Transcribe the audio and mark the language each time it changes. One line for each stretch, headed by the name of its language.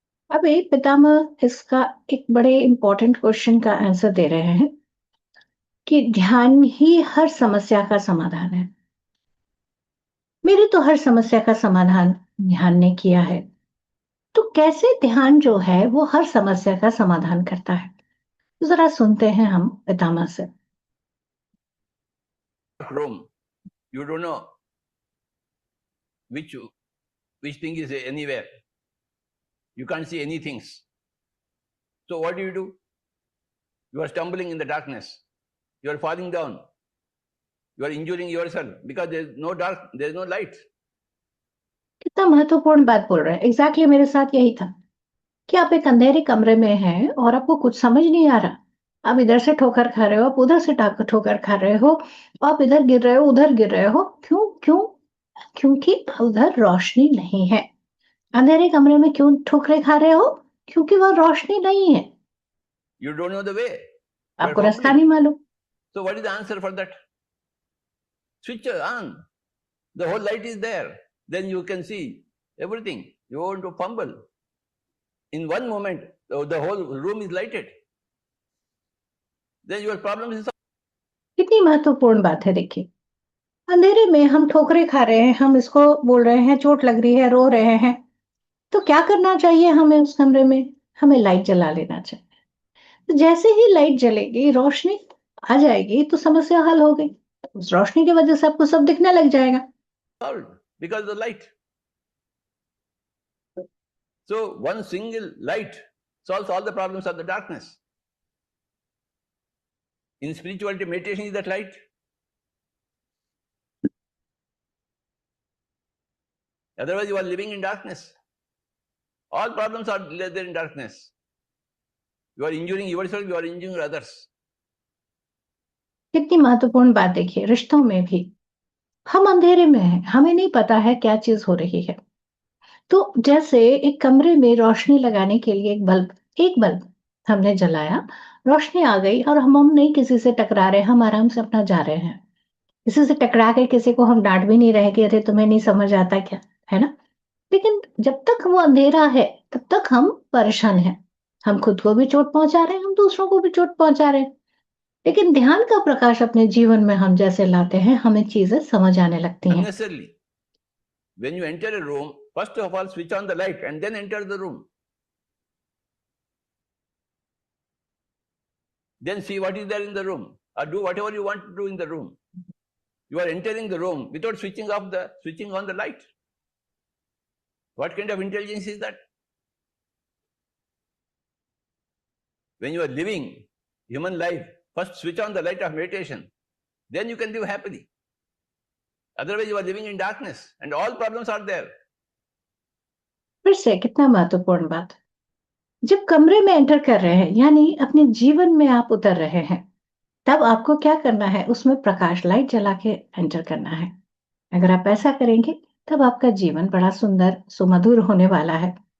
Hindi: अभी पितामह इसका एक बड़े इम्पोर्टेंट क्वेश्चन का आंसर दे रहे हैं कि ध्यान ही हर समस्या का समाधान है। मेरी तो हर समस्या का समाधान ध्यान ने किया है। तो कैसे ध्यान जो है वो हर समस्या का समाधान करता है? तो ज़रा सुनते हैं हम पितामह से।
English: Room, you don't know which thing is anywhere. You can't see any things. So what do? You are stumbling in the darkness. You are falling down. You are injuring yourself because there is no dark, there is no light.
Hindi: कितना महत्वपूर्ण बात बोल रहे हैं। Exactly मेरे साथ यही था कि आप एक अंधेरे कमरे में हैं और आपको कुछ समझ नहीं आ रहा। आप इधर से ठोकर खा रहे हो, आप उधर से ठोकर खा रहे हो, आप इधर गिर रहे हो, उधर गिर रहे हो। क्यों? क्यों? क्योंकि उधर रोशनी नहीं है। अंधेरे कमरे में क्यों ठोकरें खा रहे हो? क्योंकि वहाँ रोशनी नहीं है।
English: You don't know the way.
Hindi: आपको रास्ता नहीं मालूम।
English: So what is the answer for that? Switch on. The whole light is there. Then you can see everything. You want to fumble. In one moment, the whole room is lighted. Then your problem is solved.
Hindi: कितनी महत्वपूर्ण बात है देखिए। अंधेरे में हम ठोकरें खा रहे हैं, हम इसको बोल रहे हैं, चोट लग रही है, रो रहे हैं। तो क्या करना चाहिए हमें उस कमरे में? हमें लाइट जला लेना चाहिए। तो जैसे ही लाइट जलेगी, रोशनी आ जाएगी तो समस्या हल हो गई। उस रोशनी की वजह से आपको सब दिखने लग जाएगा।
English: Solved because of the light. So one single light solves all the problems of the darkness. In spirituality, meditation is that light. Otherwise, you are living in darkness. All problems are there in darkness. You are injuring yourself, you are injuring others.
Hindi: कितनी महत्वपूर्ण बात देखिए, रिश्तों में भी हम अंधेरे में हैं, हमें नहीं पता है क्या चीज हो रही है। तो जैसे एक कमरे में रोशनी लगाने के लिए एक बल्ब हमने जलाया, रोशनी आ गई और हम नहीं किसी से टकरा रहे, हम आराम से अपना जा रहे हैं। किसी से टकरा के किसी को हम डांट भी नहीं रहे कि अरे तुम्हें नहीं समझ आता क्या, है ना? लेकिन जब तक वो अंधेरा है, तब तक हम परेशान हैं। हम खुद को भी चोट पहुंचा रहे हैं, हम दूसरों को भी चोट पहुंचा रहे हैं। लेकिन ध्यान का प्रकाश अपने जीवन में हम जैसे लाते हैं, हमें चीजें समझ आने लगती हैं।
English: Unnecessarily. When you enter a room, first of all, switch on the light and then enter the room. Then see what is there in the room. or do whatever you want to do in the room. You are entering the room without switching on the light. What kind of intelligence is that? When you are living human life, first switch on the light of meditation. Then you can live happily. Otherwise, you are living in darkness and all problems are there.
Hindi: फिर से कितना महत्वपूर्ण बात। जब कमरे में enter कर रहे हैं, यानी अपने जीवन में आप उतर रहे हैं, तब आपको क्या करना है? उसमें प्रकाश लाइट जला के एंटर करना है। अगर आप ऐसा करेंगे, तब आपका जीवन बड़ा सुंदर, सुमधुर होने वाला है।